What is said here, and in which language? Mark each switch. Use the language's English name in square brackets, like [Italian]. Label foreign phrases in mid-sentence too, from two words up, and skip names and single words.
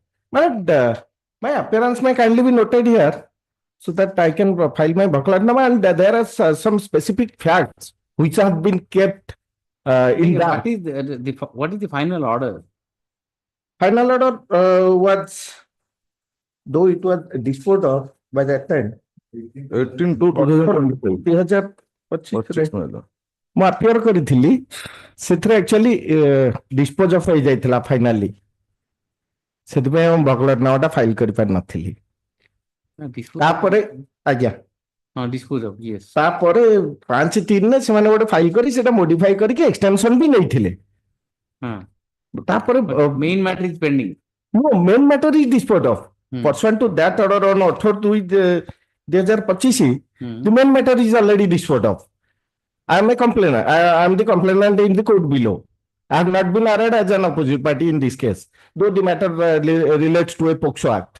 [English] But my appearance may kindly be noted here so that I can file my vakulatnama, and there are some specific facts which have been kept in that. What is the final order? Final order was, though it was disposed of by that time, 18 to 2025. [Odia] ମୁଁ appear କରିଥିଲି ସେଥିରେ [English] actually dispose of [Odia] ହେଇଯାଇଥିଲା finally, ସେଥିପାଇଁ ମୁଁ vakulatnamaଟା file କରିପାରି ନଥିଲି। ତାପରେ ଆଜ୍ଞା [English] dispose of, yes. [Odia] ତାପରେ 5/3 ରେ ସେମାନେ ଗୋଟେ ଫାଇଲ କରି ସେଟା modify କରିକି extension ବି ନେଇଥିଲେ। ତାପରେ [English] main matter is pending. No, main matter is disposed of. Pursuant to that order on 18/2/2025, the main matter is already disposed of. I am a complainant. I am the complainant in the court below. I have not been arraigned as an opposite party in this case, though the matter relates to a POCSO Act.